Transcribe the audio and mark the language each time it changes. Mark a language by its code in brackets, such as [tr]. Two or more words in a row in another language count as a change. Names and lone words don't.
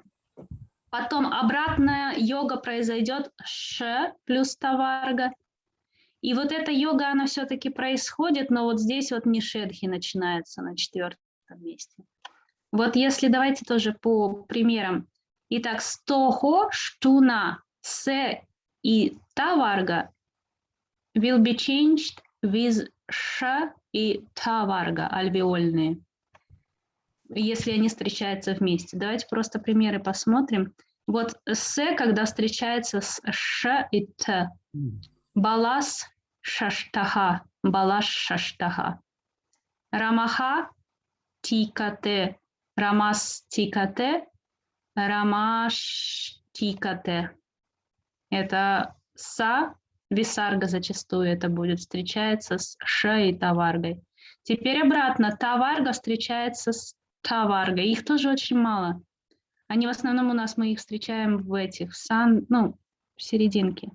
[ru] Потом обратная йога произойдет ш плюс таварга. И вот эта йога, она все-таки происходит, но вот здесь вот не шедхи начинается на 4-м месте. Вот если давайте тоже по примерам. Итак, [sa] स्तोः श्चुना, [ru] се и таварга [en] will be changed with [ru] ш и таварга, альвеольные, если они встречаются вместе. Давайте просто примеры посмотрим. Вот с, когда встречается с ш и т. [sa] बालस् षष्ठः, बालष् षष्ठः. रामः टीकते, रामस् टीकते, रामष् टीकते. [ru] Это са, висарга зачастую это будет, встречается с ш и таваргой. Теперь обратно. Таварга встречается с таваргой. Их тоже очень мало. Они в основном у нас, мы их встречаем в этих, в серединке.